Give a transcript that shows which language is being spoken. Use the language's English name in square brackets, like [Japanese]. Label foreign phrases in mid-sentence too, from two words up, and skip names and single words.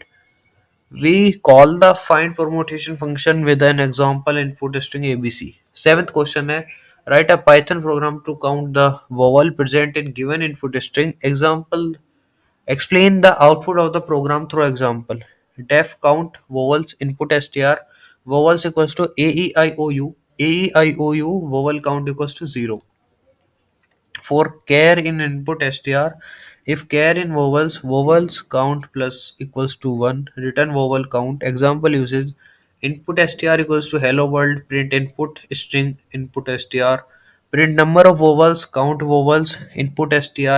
[English] We call the find permutation function with an example input string abc. Seventh question है, write a Python program to count the vowel present in given input string. Example, explain the output of the program through example. Def count vowels input str. Vowels equals to a e i o u. A e i o u vowel count equals to 0. For char in input str, if char in vowels, vowels count plus equals to 1, return vowel count. Example usage, input str equals to hello world, print input string input str, print number of vowels, count vowels input str.